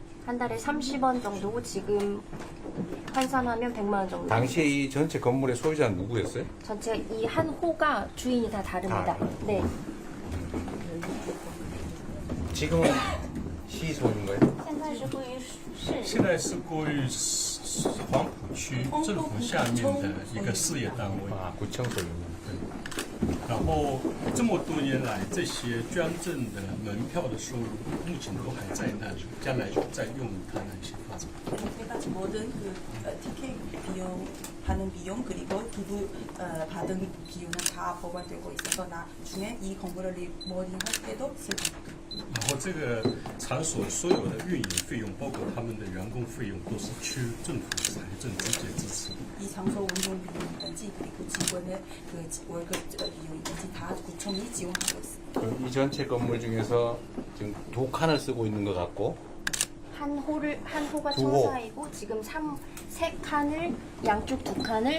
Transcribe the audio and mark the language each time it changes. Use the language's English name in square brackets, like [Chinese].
[Korean] 한 달에 30원 정도고 지금 환산하면 100만 원 정도. 당시에 이 전체 건물의 소유자는 누구였어요? 전체 이 한 호가 주인이 다 다릅니다. 네. 지금은 시 소유인 거예요? [Chinese] 现在是归于黄埔区政府下面的一个事业单位。 [Korean] 아, 구청 소유인. [Chinese] 然后这么多年来，这些捐赠的门票的收入，目前都还在那里，将来就再用于它的一些发展。 [Korean] 모든 티켓 비용 하는 비용 그리고 기부 받은 비용은 다 보관되고 있어서 나중에 이 건물을 리모델링 할 때도 쓸 겁니다. [Chinese] 然后这个场所所有的运营费用，包括他们的员工费用，都是区政府财政直接支持。 [Korean] 이 장소 운영 비용이든지 그리고 직원의 그 월급 비용이든지 다 구청이 지원하고 있습니다. 이 전체 건물 중에서 지금 2칸을 쓰고 있는 것 같고 한 호가 두 호. 청사이고 지금 3칸을 양쪽 2칸을